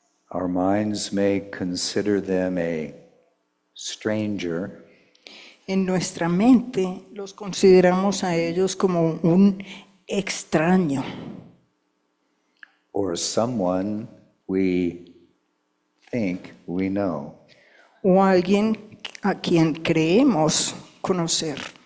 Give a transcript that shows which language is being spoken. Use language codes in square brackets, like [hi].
[en] Our minds may consider them a stranger, [es] En nuestra mente los consideramos a ellos como un extraño [en] or someone we think we know. [es] o alguien a quien creemos conocer.